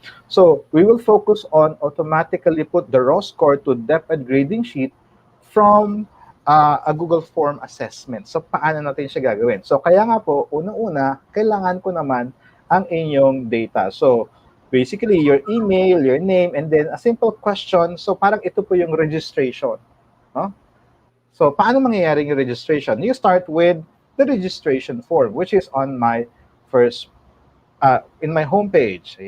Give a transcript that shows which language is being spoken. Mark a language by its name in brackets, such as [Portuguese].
[English] So, we will focus on automatically put the raw score to DepEd grading sheet from a Google Form assessment. [Filipino] So, paano natin siya gagawin? So, kaya nga po, unang-una, kailangan ko naman ang inyong data. [English] So, basically, your email, your name, and then a simple question. [Filipino] So, parang ito po yung registration. No? So, paano mangyayari yung registration? [English] You start with the registration form, which is on my in my homepage.